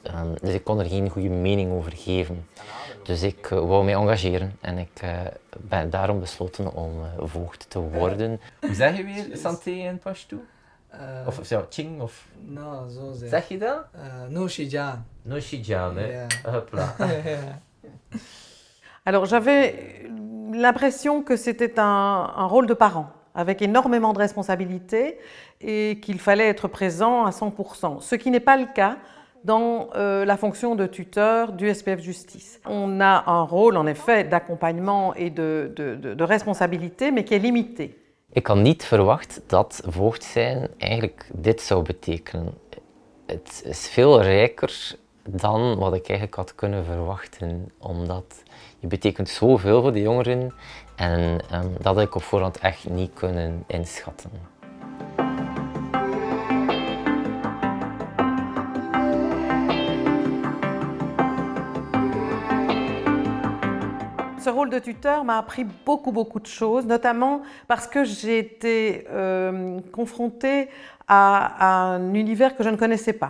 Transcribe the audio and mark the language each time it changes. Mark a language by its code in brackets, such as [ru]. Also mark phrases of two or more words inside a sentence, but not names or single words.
[nl] Dus ik kon er geen goede mening over geven. Dus ik wou mij engageren en ik ben daarom besloten om voogd te worden. Hoe zeg je weer santé in Pashto? Of zo, ching of... Nou, zo zeg. Zeg je dat? Nooshijan. Noshijan, hè? Ja. Hopla. [fr] Alors j'avais l'impression que c'était un rôle de parent, avec énormément de responsabilités et qu'il fallait être présent à 100%, ce qui n'est pas le cas dans la fonction de tuteur du SPF Justice. On a un rôle en effet d'accompagnement et de responsabilité, mais qui est limité. [nl] Ik had niet verwacht dat voogd zijn eigenlijk dit zou betekenen. Het is veel rijker dan wat ik eigenlijk had kunnen verwachten, omdat je betekent zoveel voor de jongeren en dat had ik op voorhand echt niet kunnen inschatten. [fr] Ce rôle de tuteur m'a appris beaucoup de choses, notamment parce que j'ai été confrontée à un univers que je ne connaissais pas.